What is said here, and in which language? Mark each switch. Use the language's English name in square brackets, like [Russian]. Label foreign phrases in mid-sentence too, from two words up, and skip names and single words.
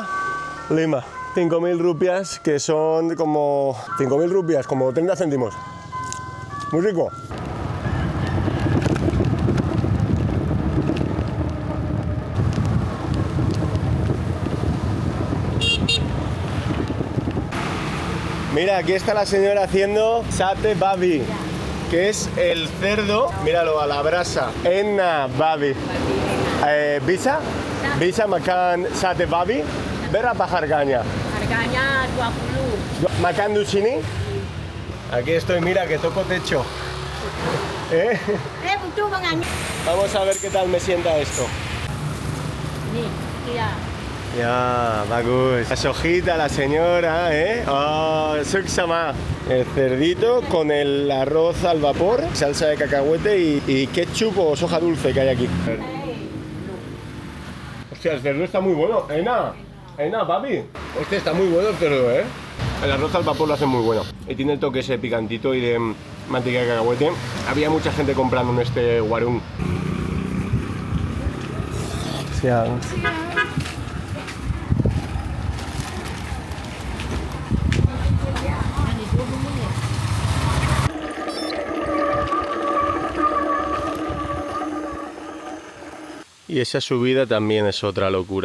[Spanish] 5.000 rupias, que son como 5.000 rupias, como 30 céntimos. Muy rico. Mira, aquí está la señora haciendo [Indonesian] sate babi, [Spanish] que es el cerdo, míralo, a la brasa. [Indonesian] Enna babi. Bisa makan sate babi. Berapa harganya? Harganya 20. Makan di sini. [Spanish] Aquí estoy, mira que toco techo. [Indonesian] Betul Bang Ani. [Spanish] Vamos a ver qué tal me sienta esto. [Indonesian] Nih, iya. Ya, bagus. [Spanish] La sojita, la señora, ¿eh? [Balinese] Oh, suksama. [Spanish] El cerdito con el arroz al vapor, salsa de cacahuete y ketchup o soja dulce que hay aquí. Hostia, el cerdo está muy bueno. [Indonesian] Ena, papi. [Spanish] Hostia, está muy bueno el cerdo, ¿eh? El arroz al vapor lo hace muy bueno. Y tiene el toque ese picantito y de mantequilla de cacahuete. Había mucha gente comprando en este warung. [Indonesian] Siang. [Spanish] Y esa subida también es otra locura.